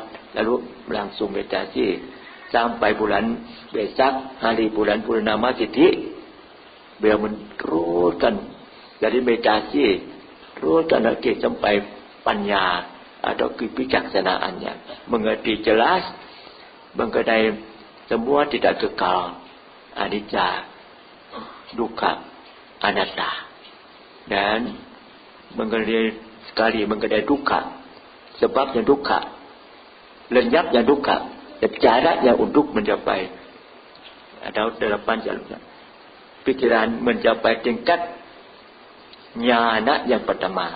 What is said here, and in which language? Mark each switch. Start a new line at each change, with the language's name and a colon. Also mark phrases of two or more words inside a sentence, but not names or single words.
Indonesian: Lalu langsung meditasi. Sampai bulan Vesak, hari bulan Purnama Siddhi. Beliau meneruskan dari meditasi. Teruskan lagi sampai panya atau kebijaksanaannya. Mengerti jelas. Mengenai semua tidak kekal.
Pali: Anicca, dukkha, anatta.
Indonesian: Dan mengenai dukkha. Sebabnya dukkha. Lenyapnya dukkha. Dan caranya untuk mencapai. Ada 8 jalan. Pikiran mencapai tingkat nyana yang pertama.